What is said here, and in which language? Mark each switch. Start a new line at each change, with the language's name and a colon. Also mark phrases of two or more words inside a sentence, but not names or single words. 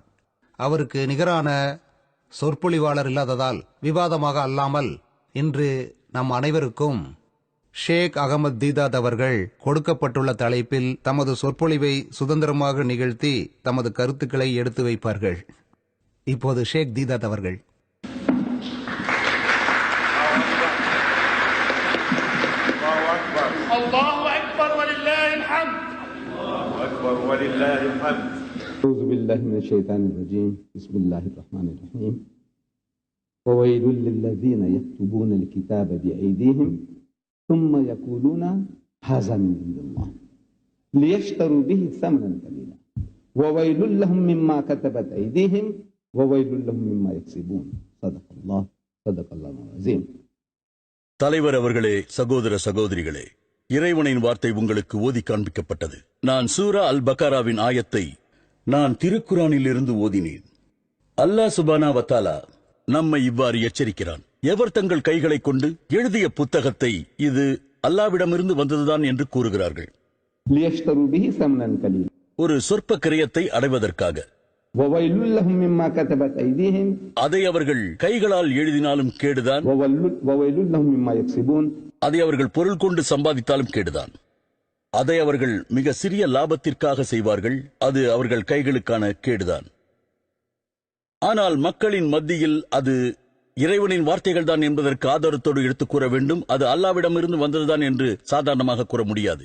Tamil: அவருக்கு நிகரான சொற்பொழிவாளர் இல்லாததால் விவாதமாக அல்லாமல் இன்று நம் அனைவருக்கும் ஷேக் அகமது தீதாத் அவர்கள் கொடுக்கப்பட்டுள்ள தலைப்பில் தமது சொற்பொழிவை சுதந்திரமாக நிகழ்த்தி தமது கருத்துக்களை எடுத்து வைப்பார்கள். இப்போது ஷேக் தீதாத் அவர்கள்.
Arabic: الله أكبر ولله الحمد. الله أكبر ولله الحمد. أعوذ بالله من الشيطان الرجيم بسم الله الرحمن الرحيم وويل للذين يكتبون الكتاب بأيديهم ثم يقولون هذا من عند الله ليشتروا به ثمنا قليلا وويل لهم مما كتبت أيديهم وويل لهم مما يكسبون صدق الله العظيم.
Tamil: தலைவர் அவர்களே, சகோதர சகோதரிகளே, இறைவனின் வார்த்தை உங்களுக்கு ஓதி காண்பிக்கப்பட்டது. நான் சூரா அல் பக்கராவின் ஆயத்தை நான் திருக்குரானில் இருந்து ஓதினேன்.
Arabic: الله سبحانه وتعالى
Tamil: நம்மை இவ்வாறு எச்சரிக்கிறான்: எவர் தங்கள் கைகளை கொண்டு எழுதிய புத்தகத்தை இது அல்லாவிடமிருந்து வந்ததுதான் என்று கூறுகிறார்கள்,
Arabic: ليشتروا به ثمنا قليلا
Tamil: ஒரு சொற்ப கிரயத்தை அடைவதற்காக,
Arabic: وويل لهم مما كتبت أيديهم
Tamil: அதை அவர்கள் கைகளால் எழுதினாலும் கேடுதான்,
Arabic: وويل لهم مما يكسبون
Tamil: அதை அவர்கள் பொருள் கொண்டு சம்பாதித்தாலும் கேடுதான். அதை அவர்கள் மிக சிறிய லாபத்திற்காக செய்வார்கள், அது அவர்கள் கைகளுக்கான கேடுதான். ஆனால் மக்களின் மத்தியில் அது இறைவனின் வார்த்தைகள் தான் என்பதற்கு ஆதாரத்தோடு எடுத்துக் கூற வேண்டும். அது அல்லாவிடமிருந்து வந்ததுதான் என்று சாதாரணமாக கூற முடியாது.